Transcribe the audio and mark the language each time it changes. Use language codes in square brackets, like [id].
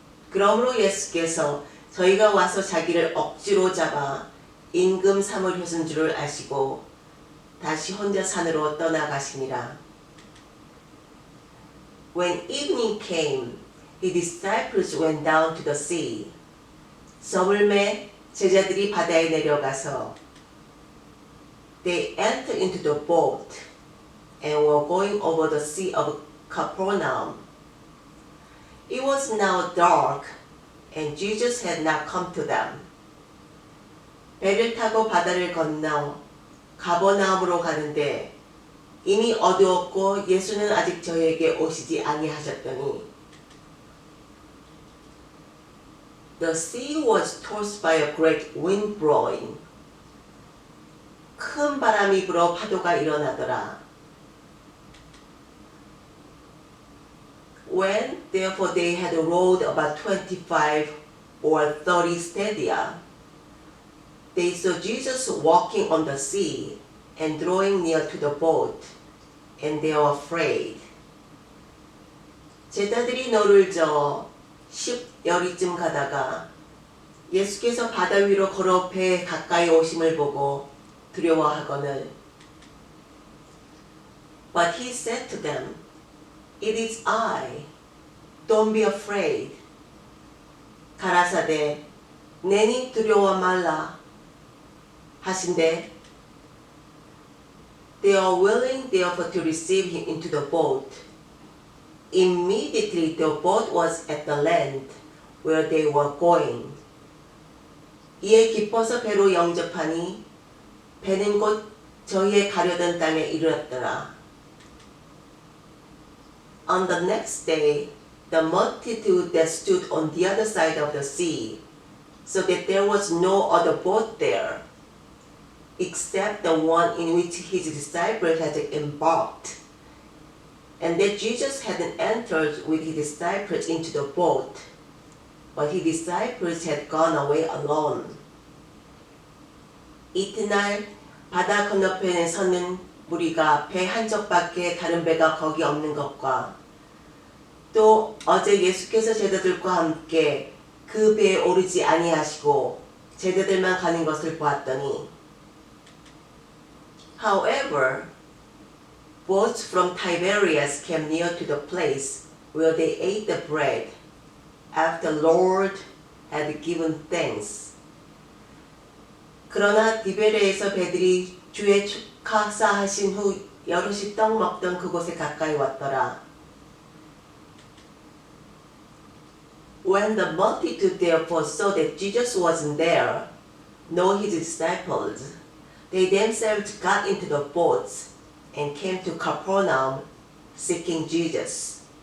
[ko] 그러므로 예수께서 저희가 와서 자기를 억지로 잡아 임금 삼을 효순 줄을 아시고 다시 혼자 산으로 떠나가시니라. [en] When evening came, his disciples went down to the sea. [ko] 저물매 제자들이 바다에 내려가서 [en] They entered into the boat and were going over the sea of Capernaum. It was now dark, and Jesus had not come to them. [ko] 배를 타고 바다를 건너 가버나움으로 가는데 이미 어두웠고 예수는 아직 저에게 오시지 아니하셨더니 [en] The sea was tossed by a great wind blowing. [ko] 큰 바람이 불어 파도가 일어나더라. [en] When therefore they had rowed about 25 or 30 stadia, they saw Jesus walking on the sea and drawing near to the boat, and they were afraid. [ko] 제자들이 노를 저어 10여리쯤 가다가 예수께서 바다 위로 걸어 배에 가까이 오심을 보고 두려워하거늘. [en] But he said to them, It is I. Don't be afraid. [ko] 가라사대 내니 두려워 말라 하신대. [en] They are willing therefore to receive him into the boat. Immediately the boat was at the land where they were going. [ko] 이에 기뻐서 배로 영접하니 배는 곧 저희의 가려던 땅에 이르렀더라. [en] On the next day, the multitude that stood on the other side of the sea, so that there was no other boat there, except the one in which his disciples had embarked, and that Jesus had entered with his disciples into the boat, but his disciples had gone away alone. [ko] 이튿날 바다 건너편에 서는 무리가 배 한 척밖에 다른 배가 거기 없는 것과 또 어제 예수께서 제자들과 함께 그 배에 오르지 아니하시고 제자들만 가는 것을 보았더니 [en] However, boats from Tiberias came near to the place where they ate the bread after the Lord had given thanks. [ko] 그러나 디베레에서 배들이 주의 축하사하신 후 여럿이 떡 먹던 그곳에 가까이 왔더라. [en] When the multitude therefore saw that Jesus wasn't there, nor his disciples, they themselves got into the boats and came to Capernaum seeking Jesus.